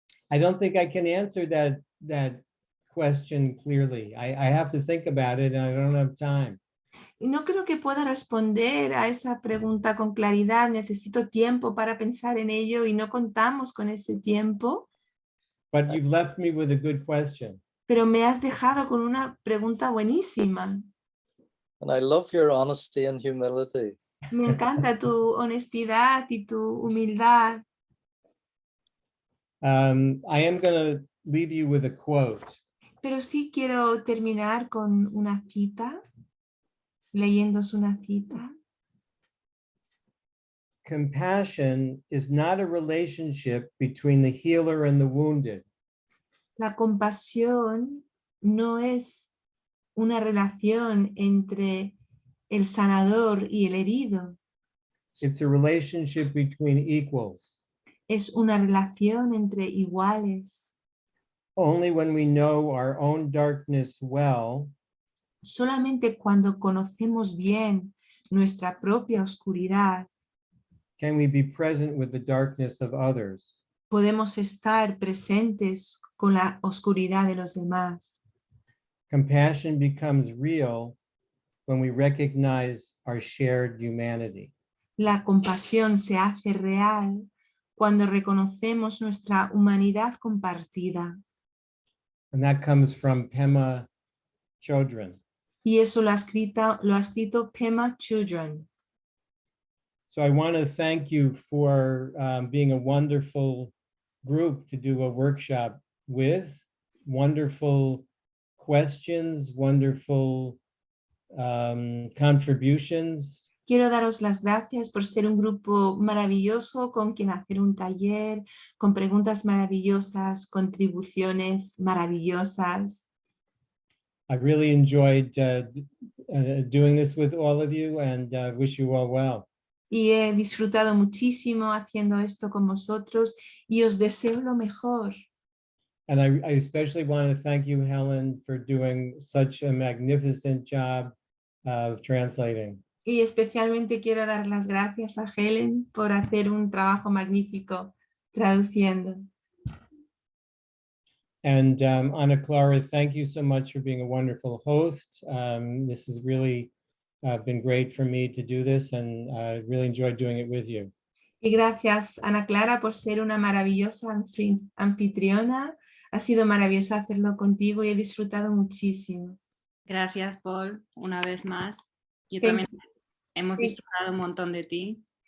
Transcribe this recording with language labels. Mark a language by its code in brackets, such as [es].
[en] I don't think I can answer that question clearly. I have to think about it and I don't have time. [es] No creo que pueda responder a esa pregunta con claridad. Necesito tiempo para pensar en ello y no contamos con ese tiempo. [en] But you've left me with a good question. [es] Pero me has dejado con una pregunta buenísima. [en] And I love your honesty and humility. [es] Me encanta tu honestidad y tu humildad. [en] I am going to leave you with a quote. [es] Pero sí quiero terminar con una cita, leyéndose una cita. [en] Compassion is not a relationship between the healer and the wounded. [es] La compasión no es una relación entre el sanador y el herido. [en] It's a relationship between equals. [es] Es una relación entre iguales. [en] Only when we know our own darkness well, [es] solamente cuando conocemos bien nuestra propia oscuridad, [en] can we be present with the darkness of others. [es] podemos estar presentes con la oscuridad de los demás. [en] Compassion becomes real when we recognize our shared humanity. [es] La compasión se hace real cuando reconocemos nuestra humanidad compartida. [en] And that comes from Pema Chodron. [es] Y eso lo ha escrito Pema Chodron. [en] So I want to thank you for being a wonderful group to do a workshop with. Wonderful questions, wonderful contributions. [es] Quiero daros las gracias por ser un grupo maravilloso con quien hacer un taller, con preguntas maravillosas, contribuciones maravillosas. [en] I really enjoyed doing this with all of you and wish you all well. [es] Y he disfrutado muchísimo haciendo esto con vosotros y os deseo lo mejor. [en] And I especially want to thank you, Helen, for doing such a magnificent job of translating. [es] Y especialmente quiero dar las gracias a Helen por hacer un trabajo magnífico traduciendo. [en] And Ana Clara, thank you so much for being a wonderful host. This has really been great for me to do this and I really enjoyed doing it with you. [es] Y gracias, Ana Clara, por ser una maravillosa anfitriona. Ha sido maravilloso hacerlo contigo y he disfrutado muchísimo. Gracias, Paul, una vez más. Yo [en] Thank [es] también Hemos [en] Thank- [es] disfrutado un montón de ti